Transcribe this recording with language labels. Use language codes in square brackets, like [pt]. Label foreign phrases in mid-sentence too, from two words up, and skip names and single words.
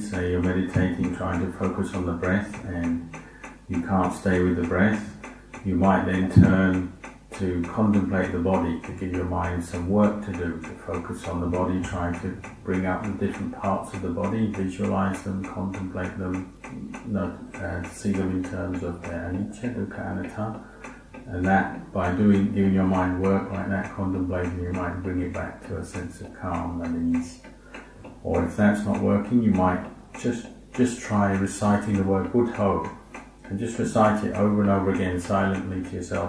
[en] Say you're meditating trying to focus on the breath and you can't stay with the breath. You might then turn to contemplate the body, to give your mind some work to do, to focus on the body, try to bring up the different parts of the body, visualize them, contemplate them, see them in terms of their anicca, dukkha, anatta. And that, by giving your mind work like that, contemplating, you might bring it back to a sense of calm and ease. Or if that's not working, you might just try reciting the word Buddho, and just recite it over and over again silently to yourself.